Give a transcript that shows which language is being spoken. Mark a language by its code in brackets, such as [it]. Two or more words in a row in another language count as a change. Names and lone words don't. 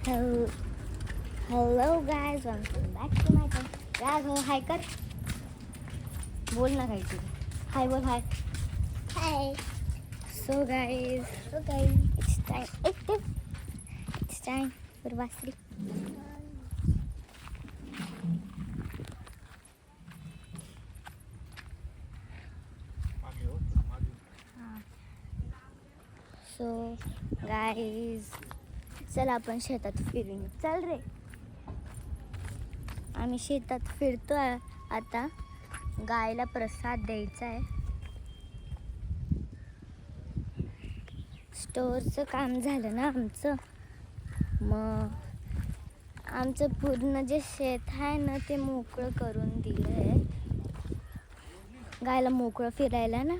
[en] Hello, hello guys, welcome back to my channel. [mr] राघव हाय कर, बोल ना काहीतरी. हाय बोल, हाय. [en] Hi. So guys, it's time for Vasri. So guys, [mr] चल आपण शेतात फिरून येऊ. चल रे. आम्ही शेतात फिरतोय आता. गायला प्रसाद द्यायचा आहे. स्टोअरचं काम झालं ना आमचं, मग आमचं पूर्ण जे शेत आहे ना ते मोकळं करून दिलं आहे गायला मोकळं फिरायला ना.